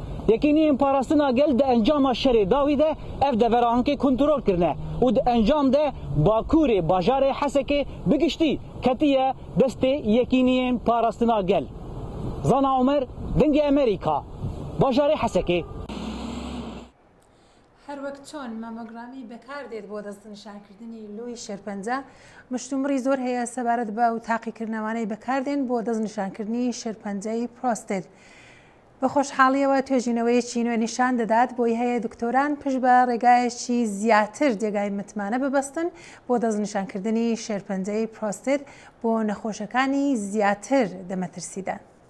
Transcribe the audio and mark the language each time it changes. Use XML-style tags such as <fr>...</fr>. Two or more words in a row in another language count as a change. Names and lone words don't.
<ku>Yekîniyên parastina gel di encama şerê dawî de ev deverankê kontrol kirine û di encam de bakurê bajarê Hesekê bigiştî ketiye destê yekîniyên parastina gel. Zana Umer, dengê Amerîka, bajarê Hesekê.</ku> <ckb>هەر وەک چۆن مامۆگرامی بەکاردێت بۆ دەستنیشانکردنی لۆی شێرپەنجە مشتومڕی زۆر هەیە سەبارەت بە و تاقیکردنەوانەی بەکاردێن بۆ دەستنیشانکردنی شێرپەنجەی پرۆستێت. بە خۆشحاڵیەوە توێژینەوەیەکی نوێ نیشان دەدات بۆی هەیە دکتۆران پشت بە ڕێگایەکی زیاتر جێگای متمانە ببەستن بۆ دەستنیشانکردنی شێرپەنجەی پرۆستێت بۆ نەخۆشەکانی زیاتر دەمەترسیدان.</ckb>